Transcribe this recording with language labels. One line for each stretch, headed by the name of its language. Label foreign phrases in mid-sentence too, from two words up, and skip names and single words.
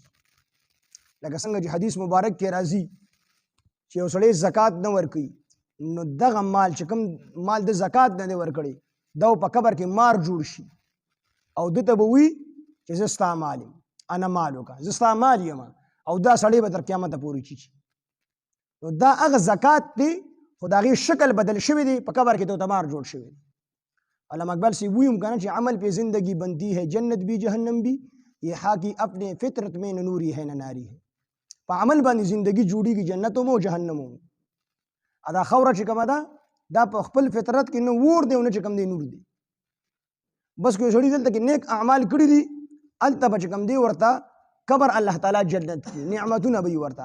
Pashto: لکه څنګه چې حدیث مبارک کې راځي چې یو سړی زکات نه ورکوي نو دغه مال چې کوم مال د زکات نه دی ورکړی دا په قبر کې مار جوړ شي او ده ته به وي چې زه ستا مال یم،
Arabic: انا مالک،
Pashto: زه ستا مال یم، او دا سړی به تر قیامته پورې چیچي. نو دا هغه زکات دی خو د هغې شکل بدل شوی دی، په قبر کې ته ورته مار جوړ شوی دی. علامہ اقبال صاحب ویم کنه چې
Urdu: عمل پہ زندگی بنتی ہے جنت بھی جہنم بھی یہ حاکی اپنے فطرت میں نہ نوری ہے نہ ناری ہے.
Pashto: په عمل باندې زندگی جوړیږي جنت هم او جهنم هم. دا خوره چې کومه ده دا په خپل فطرت کې نه ور دی او نه چې کوم دی نور دی. بس که یو سړي دلته کې نیک اعمال کړي دي هلته به چې کوم دی ورته قبر الله تعالی جنت کړي، نعمتونه به یې ورته.